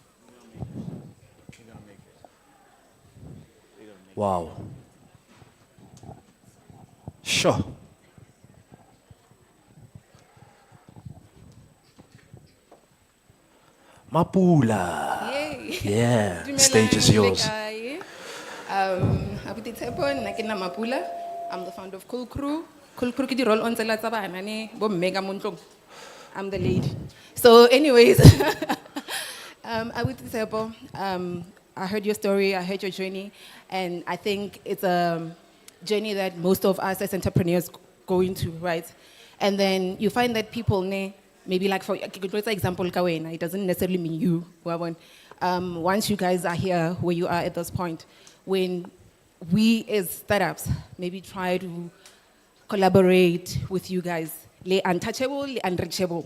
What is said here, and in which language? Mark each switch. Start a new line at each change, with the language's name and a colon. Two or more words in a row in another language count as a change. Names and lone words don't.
English: Wow. Sure. Mapula. Yay. Yeah,
Northern Sotho: Dumelang,
English: stage is yours.
Northern Sotho: Abuti Tshepo, nna ke nna Mapula.
English: I'm the founder of Cool Crew.
Northern Sotho: Cool Crew ke di roll on tsela tsa bana ne bo mega montlong.
English: I'm the lead. So anyways, Abuti Tshepo, I heard your story, I heard your journey, and I think it's a journey that most of us as entrepreneurs go into, right? And then you find that people, maybe like for example, it doesn't necessarily mean you, once you guys are here where you are at this point, when we as startups maybe try to collaborate with you guys, le untouchable, le unreachable.